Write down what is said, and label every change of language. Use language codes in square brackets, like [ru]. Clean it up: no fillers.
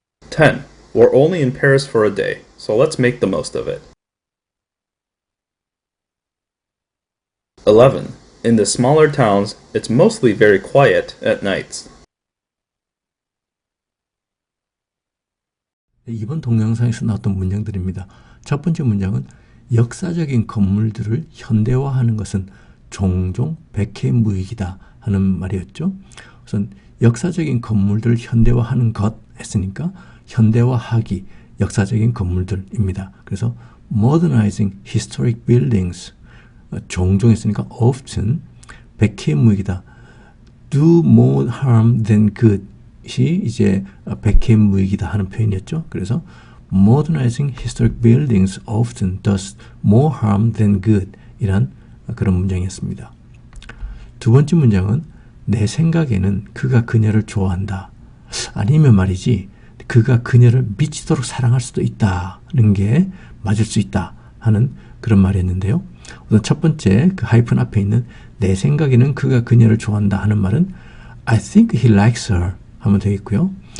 [en] 10. We're only in Paris for a day, so let's make the most of it. 11. In the smaller towns, it's mostly very quiet at nights. [ko] 이번 동영상에서 나왔던 문장들입니다. 첫 번째 문장은 역사적인 건물들을 현대화하는 것은 종종 백해무익이다 하는 말이었죠. 우선 역사적인 건물들을 현대화하는 것 했으니까 현대화하기, 역사적인 건물들입니다. 그래서 [en] modernizing historic buildings, [ko] 종종 했으니까 often, 백해무익이다. [en] do more harm than good [ko] 이 이제 백해무익이다 하는 표현이었죠. [en] 그래서 modernizing historic buildings often does more harm than good [ko] 이란 그런 문장이었습니다. 두 번째 문장은 내 생각에는 그가 그녀를 좋아한다. 아니면 말이지 그가 그녀를 미치도록 사랑할 수도 있다는 게 맞을 수 있다 하는 그런 말이었는데요. 우선 첫 번째 그 하이픈 앞에 있는 내 생각에는 그가 그녀를 좋아한다 하는 말은 [en] I think he likes her [ko] 하면 되겠고요.